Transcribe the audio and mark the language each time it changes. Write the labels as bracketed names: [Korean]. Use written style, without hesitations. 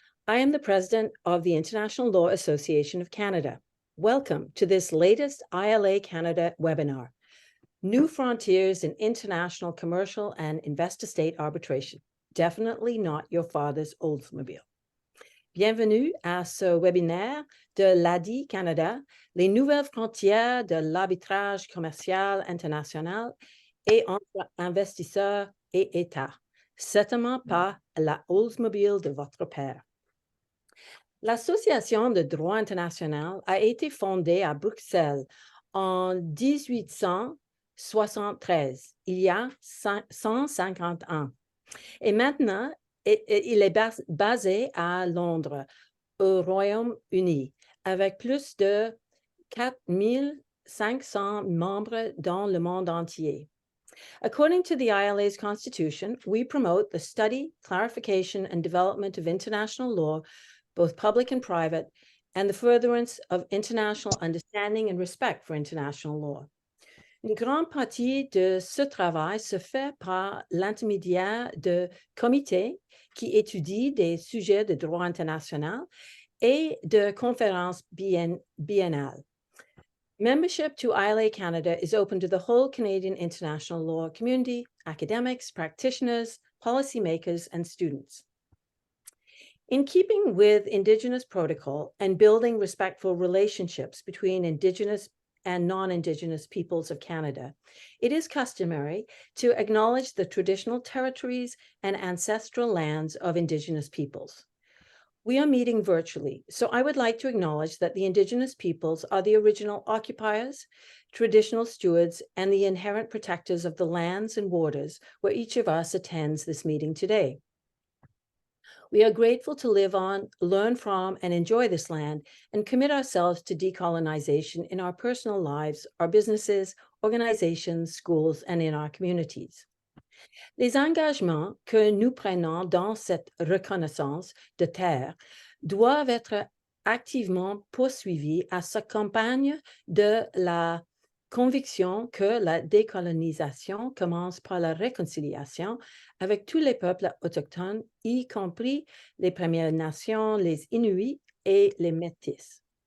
[English] I am the president of the International Law Association of Canada. Welcome to this latest ILA Canada webinar, New Frontiers in International Commercial and Investor-State Arbitration. Definitely not your father's Oldsmobile. [French] Bienvenue à ce webinaire de l'ADI Canada, les nouvelles frontières de l'arbitrage commercial international et entre investisseurs et États. Certainement pas la Oldsmobile de votre père. L'Association de droit international a été fondée à Bruxelles en 1873, il y a 150 ans. Et maintenant, il est basé à Londres, au Royaume-Uni, avec plus de 4500 membres dans le monde entier. [English] According to the ILA's constitution, we promote the study, clarification, and development of international law, both public and private, and the furtherance of international understanding and respect for international law. [French] Une grande partie de ce travail se fait par l'intermédiaire de comités qui étudient des sujets de droit international et de conférences biennales. [English] Membership to ILA Canada is open to the whole Canadian international law community, academics, practitioners, policymakers, and students. In keeping with Indigenous protocol and building respectful relationships between Indigenous and non-Indigenous peoples of Canada, it is customary to acknowledge the traditional territories and ancestral lands of Indigenous peoples. We are meeting virtually, so I would like to acknowledge that the Indigenous peoples are the original occupiers, traditional stewards, and the inherent protectors of the lands and waters where each of us attends this meeting today. We are grateful to live on, learn from, and enjoy this land, and commit ourselves to decolonization in our personal lives, our businesses, organizations, schools, and in our communities. [French] Les engagements que nous prenons dans cette reconnaissance de terre doivent être activement poursuivis à s'accompagne de la conviction que la décolonisation commence par la réconciliation avec tous les peuples autochtones, y compris les Premières Nations, les Inuits et les Métis.